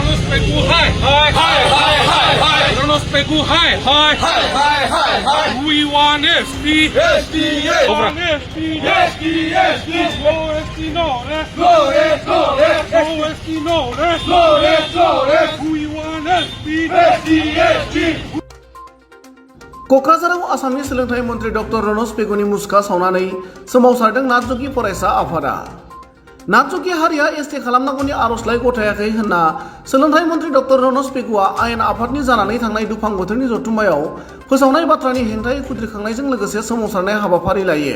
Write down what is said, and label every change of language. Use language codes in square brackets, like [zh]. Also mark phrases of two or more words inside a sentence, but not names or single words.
[en] Pegu high, high, high, high, high, high. Ronos Pegu high, high, high, high, high, high. We want SD, SD, SD, SD, SD. No SD, no SD, no SD, no SD, no SD, no SD, no SD, no SD. We want SD, SD, SD. [brx] क'क्राझाराव आसामनि सोलोंथाइ मन्थ्रि डक्टर रनज पेगुनि मुसुखा सावनानै सोमावसारदों नाथजोगि फरायसा आफादा नाथजोगि हारिया एसटि खालामनांगौनि आर'जलाइ गथायाखै होनना सोलोंथाइ मन्थ्रि डक्टर रनज पेगुआ आयेन आफादनि जानानै थांनाय दुफां बोथोरनि जथुम्मायाव फोसावनाय बाथ्रानि हेंथायै खुद्रिखांनायजों लोगोसे सोमावसारनाय हाबाफारि लायो।